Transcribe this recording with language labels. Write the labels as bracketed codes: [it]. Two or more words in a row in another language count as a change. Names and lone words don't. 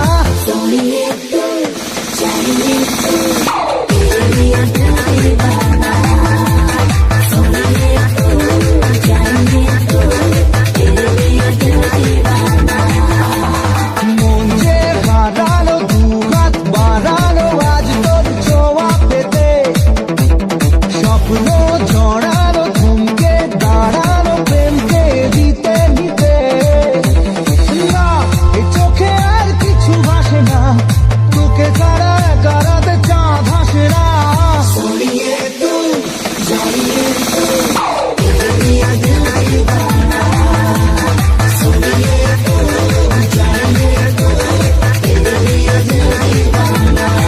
[bn] মন যে হারানো, দুহাত বাড়ানো আজ তোর ছোঁয়া পেতে, স্বপ্ন জড়ানো, থমকে দাঁড়ানো, প্রেমকে দিতে নিতে। না এই চোখে আর কিছু ভাসে না, তোকে ছাড়া গারাতে চাঁদ হাসে না। [hi] सोनिए तू जानिए तू तेरे लिए दिल दीवाना, सोनिए तू जानिए तू तेरे लिए दिल दीवाना।